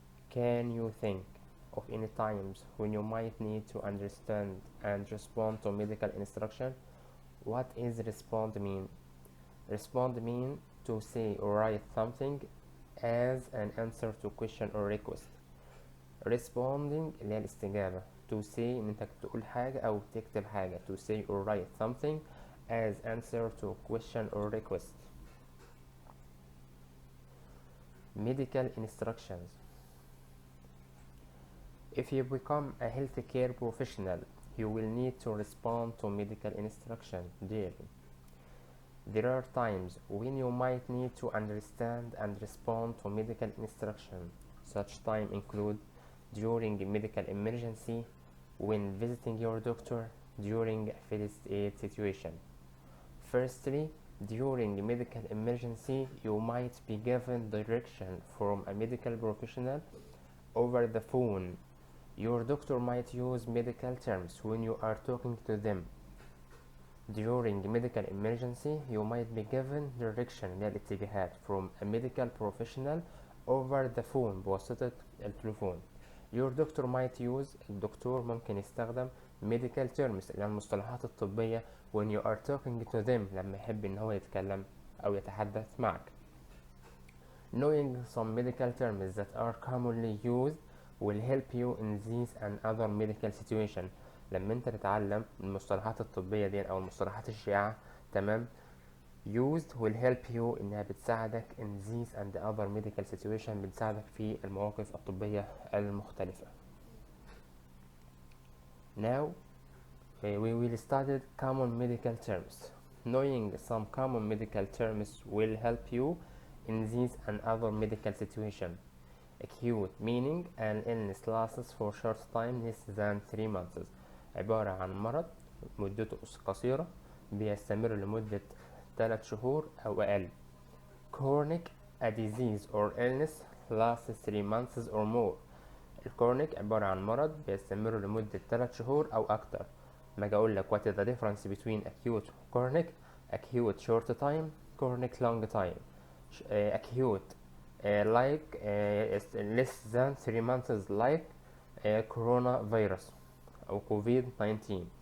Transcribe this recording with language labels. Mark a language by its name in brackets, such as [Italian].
[English] Can you think of any times when you might need to understand and respond to medical instruction? What is respond mean? Respond mean to say or write something as an answer to question or request. [Arabic] Responding اللي هي الاستجابة. [English] To say [Arabic] إن أنت تقول حاجة أو تكتب حاجة. [English] To say or write something as answer to question or request. Medical instructions. If you become a healthcare professional, you will need to respond to medical instruction daily. There are times when you might need to understand and respond to medical instruction. Such time include during a medical emergency, when visiting your doctor, during a first aid situation. Firstly, during a medical emergency, you might be given direction from a medical professional over the phone. Your doctor might use medical terms when you are talking to them. During a medical emergency, you might be given direction [Arabic] الاتجاهات [English] from a medical professional over the phone [Arabic] بواسطة التليفون. [English] Your doctor might use [Arabic] الدكتور ممكن يستخدم [English] medical terms [Arabic] اللي هي المصطلحات الطبية [English] when you are talking to them [Arabic] لما يحب إن هو يتكلم أو يتحدث معك. [English] Knowing some medical terms that are commonly used will help you in these and other medical situations. [Arabic] لما انت تتعلم المصطلحات الطبية دي او المصطلحات الشائعة، تمام، [English] used will help you [Arabic] انها بتساعدك [English] in these and other medical situations، [Arabic] بتساعدك في المواقف الطبية المختلفة. [English] Now we will study common medical terms. Knowing some common medical terms will help you in these and other medical situations. Acute meaning an illness lasts for short time less than 3 months. [Arabic] عبارة عن مرض مدته قصيرة بيستمر لمدة 3 شهور أو أقل. [English] Chronic a disease or illness lasts 3 months or more. [Arabic] الكورنيك عبارة عن مرض بيستمر لمدة 3 شهور أو أكتر. ما أجي أقول لك [English] what is the difference between acute and chronic. Acute short time, chronic long time. Acute like less than 3 months like coronavirus أو COVID-19.